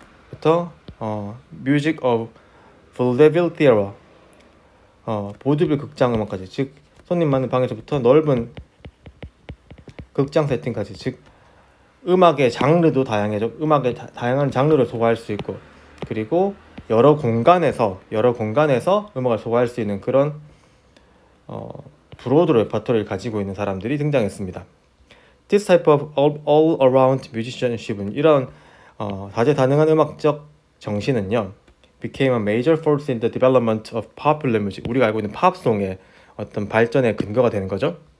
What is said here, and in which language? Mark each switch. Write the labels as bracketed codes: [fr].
[ko] 부터 Music of Vaudeville Theatre 보드빌 극장 음악까지 즉 손님 맞는 방에서부터 넓은 극장 세팅까지 즉 음악의 장르도 다양해져. 음악의 다양한 장르를 소화할 수 있고 그리고 여러 공간에서 음악을 소화할 수 있는 그런 브로드 레퍼토리를 가지고 있는 사람들이 등장했습니다. [en] This type of all-around musicianship은 [ko] 이런 다재다능한 음악적 정신은요, [en] became a major force in the development of popular music. [ko] 우리가 알고 있는 팝송의 어떤 발전의 근거가 되는 거죠.